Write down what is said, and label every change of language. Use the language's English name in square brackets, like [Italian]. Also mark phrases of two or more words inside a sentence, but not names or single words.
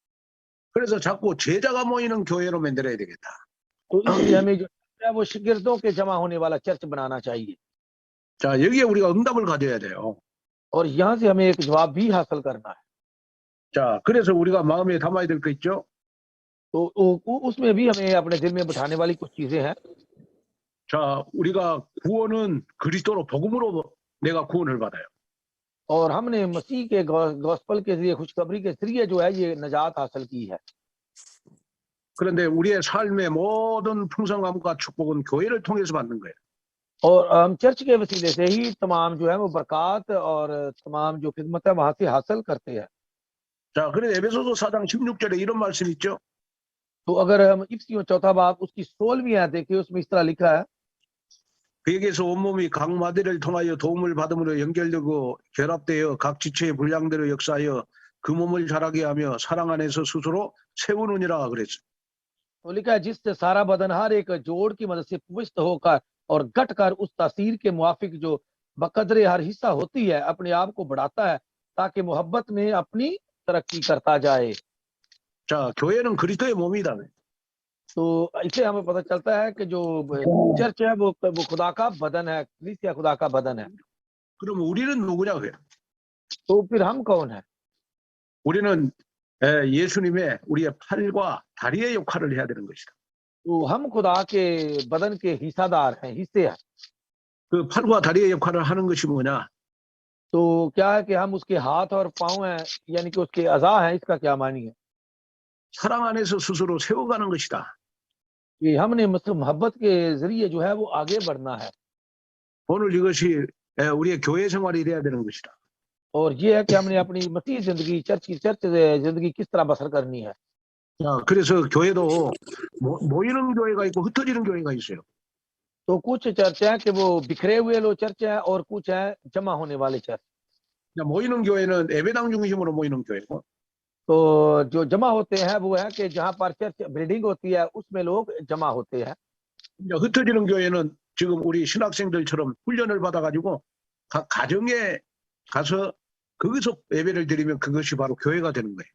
[Korean] 그래서 자꾸 제자가 모이는 교회로 만들어야 되겠다. [Urdu] تو اس لیے ہمیں جو ہے وہ شاگردوں کے جمع ہونے والا چرچ بنانا چاہیے. [Korean] 자, 여기에 우리가 응답을 가져야 돼요. [Urdu] اور یہاں سے ہمیں ایک جواب بھی حاصل کرنا ہے. [Korean] 자, 그래서 우리가 마음에 담아야 될 거 있죠. [Urdu] تو اس میں بھی ہمیں اپنے دل میں بٹھانے والی کچھ چیزیں ہیں. [Korean] 자, 우리가 구원은 그리스도로 복음으로 내가 구원을 받아요. [Urdu] اور ہم نے مسیح کے گوسپل کے ذریعے خوشخبری کے ذریعے جو ہے یہ نجات حاصل کی ہے. [Korean] 그런데 우리의 삶의 모든 풍성함과 축복은 교회를 통해서 받는 거예요. [Urdu] اور ہم چرچ کے وسیلے سے ہی تمام جو ہے وہ برکت اور تمام جو خدمت ہے وہاں سے حاصل کرتے ہیں. [Korean] 자, 그래서 에베소서 4장 16절에 이런 말씀 있죠. [Urdu] تو اگر ہم افسیوں چوتھا باب اس کی 16ویں آیت دیکھیے، اس میں اس طرح لکھا ہے, [Korean] 그에게서 온몸이 각 마디를 통하여 도움을 받음으로 연결되고 결합되어 각 지체의 분량대로 역사하여 그 몸을 자라게 하며 사랑 안에서 스스로 세우느니라 그랬어요. [Urdu] تو لکھا ہے جس سے سارا بدن ہر ایک جوڑ کی مدد سے پُشٹ ہو کر اور گٹ کر اس تاثیر کے موافق جو بقدرِ ہر حصہ ہوتی ہے اپنے آپ کو بڑھاتا ہے، تاکہ محبت میں اپنی ترقی کرتا جائے. [Korean] 자, 교회는 그리스도의 몸이다. [Urdu] تو اس سے ہمیں پتا چلتا ہے کہ جو چرچ ہے وہ خدا کا بدن ہے، کلیسیا خدا کا بدن ہے. [Korean] 그럼 우리는 누구냐 그래요? [Urdu] تو پھر ہم کون ہے? [Korean] 우리는 예수님의 우리의 팔과 다리의 역할을 해야 되는 것이다. [Urdu] تو ہم خدا کے بدن کے حصہ دار ہیں، حصے ہیں. [Korean] 그 팔과 다리의 역할을 하는 것이 뭐냐? [Urdu] تو کیا ہے کہ ہم اس کے ہاتھ اور پاؤں ہیں، یعنی کہ اس کے اعضا ہیں، اس کا کیا معنی ہے? [Korean] 사랑 안에서 스스로 세워가는 것이다. [Urdu] کہ ہم نے محبت کے ذریعے جو ہے وہ آگے بڑھنا ہے. [Korean] 오늘 이것이 우리의 교회 생활이 돼야 되는 것이다. [Urdu] اور یہ ہے کہ ہم نے اپنی مسیح زندگی چرچ زندگی کس طرح بسر کرنی ہے. [Korean] 자, 그래서 교회도 모이는 교회가 있고 흩어지는 교회가 있어요. [Urdu] تو کچھ چرچ ہے کہ وہ بکھرے ہوئے لوگ چرچ ہے اور کچھ ہے جمع ہونے والے چرچ. [Korean] 모이는 교회는 예배당 중심으로 모이는 교회고, [Urdu] تو جو جمع ہوتے ہیں وہ ہے کہ جہاں پر [English] church building [Urdu] ہوتی ہے اس میں لوگ جمع ہوتے ہیں. [Korean] 흩어지는 교회는 지금 우리 신학생들처럼 훈련을 받아가지고 각 가정에 가서 거기서 예배를 드리면 그것이 바로 교회가 되는 거예요.